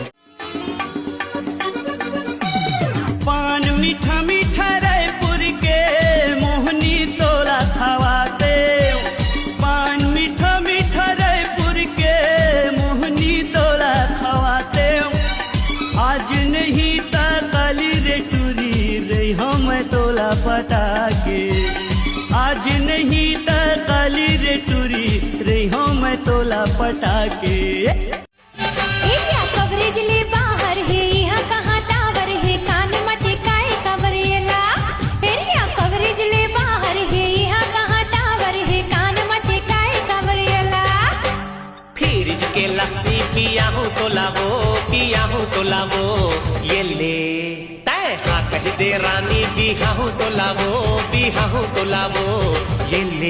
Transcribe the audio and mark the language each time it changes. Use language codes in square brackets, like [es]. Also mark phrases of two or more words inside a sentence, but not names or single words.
[hne] पान मीठा मीठा रायपुर के मोहनी तोला खवाते पान मीठा मीठा रायपुर के मोहनी तोला खवाते आज नहीं ता काली रे टूरी रही हम तोला पटा के आज नहीं ता काली रे टूरी रही हम तोला पटा के [en] area coverage [hne] ले बाहर है यहाँ कहाँ टावर है कान मटकाए कवरेला [en] area coverage [hne] ले बाहर है यहाँ कहाँ टावर है कान मटकाए कवरेला फ्रिज के लस्सी पिया हूँ तो लावो ये ले तय हाँ कह दे रानी बिहा हूँ तो लावो ये ले